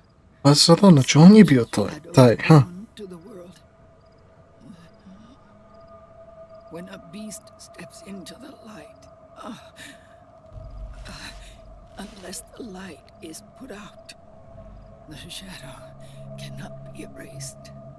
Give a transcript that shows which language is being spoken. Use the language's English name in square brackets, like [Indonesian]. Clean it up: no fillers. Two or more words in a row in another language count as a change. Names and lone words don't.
[Serbian] Pa sada, znači on je bio taj, ha? [English] To the world. When a beast steps into the light, unless the light is put out, the shadow cannot be erased.